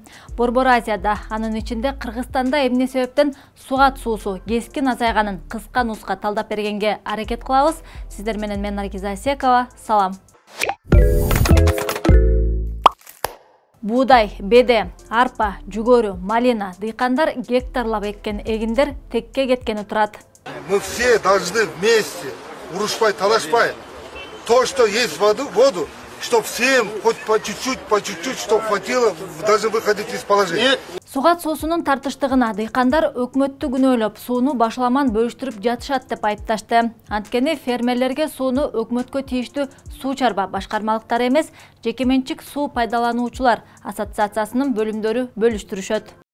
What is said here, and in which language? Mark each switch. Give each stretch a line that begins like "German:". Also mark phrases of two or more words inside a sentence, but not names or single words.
Kyrgyz: Борбор Азияда, анын ичинде Кыргызстанда эмне себептен сугат суусу кескин азайганын кыска нуска талдап бергенге аракет кылабыз. Сиздер менен мен Наргиза Асекова. Салам. Буудай, беде, арпа, жүгөрү, малина, дыйкандар гектарлап эккен эгиндер текке кеткени турат.
Russian: Мы все должны вместе,
Kyrgyz: урушпай, талашпай,
Russian: то, что есть воду, чтобы всем хоть по чуть-чуть, чтобы хватило, даже выходить из положения.
Kyrgyz: Сугат суусунун тартыштыгына дыйкандар өкмөттү күнөөлөп, сууну башаламан бөлүштүрүп жатышат деп айыпташты. Анткени фермерлерге сууну өкмөткө тийиштүү суу чарба башкармалыктары эмес, жекеменчик суу пайдалануучулар ассоциациясынын бөлүмдөрү бөлүштүрүшөт.